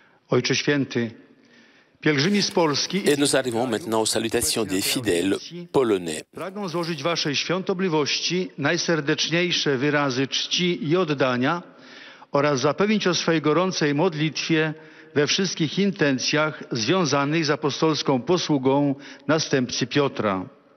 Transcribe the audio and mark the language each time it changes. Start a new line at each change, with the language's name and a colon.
Polish: Ojcze Święty, pielgrzymi z Polski
French: Et nous arrivons maintenant aux salutations des fidèles polonais.
Polish: Pragną złożyć Waszej świątobliwości najserdeczniejsze wyrazy czci i oddania oraz zapewnić o swej gorącej modlitwie we wszystkich intencjach związanych z apostolską posługą następcy Piotra.